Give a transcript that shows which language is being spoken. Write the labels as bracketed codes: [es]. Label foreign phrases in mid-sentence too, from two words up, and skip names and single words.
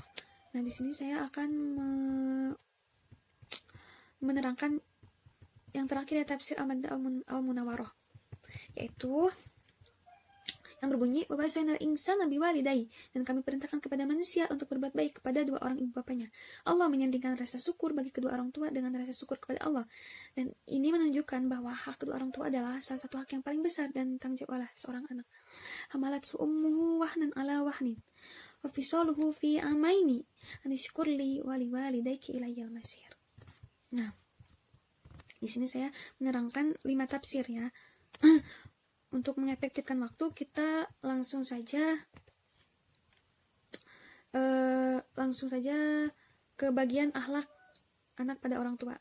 [id] Nah, di sini saya akan menerangkan yang terakhir ya, tafsir Al-Madinah Al-Munawwarah, yaitu yang berbunyi, [ar] ووصينا الإنسان بوالديه, [id] dan kami perintahkan kepada manusia untuk berbuat baik kepada dua orang ibu bapanya. Allah menyandingkan rasa syukur bagi kedua orang tua dengan rasa syukur kepada Allah, dan ini menunjukkan bahwa hak kedua orang tua adalah salah satu hak yang paling besar dan tanggung jawab oleh seorang anak. [ar] حملته أمه وهنا على وهن وفصاله في عامين أن اشكر لي ولوالديك إلي المصير. [id] Nah, di sini saya menerangkan 5 tafsir ya. Untuk mengefektifkan waktu, kita langsung saja ke bagian akhlak anak pada orang tua.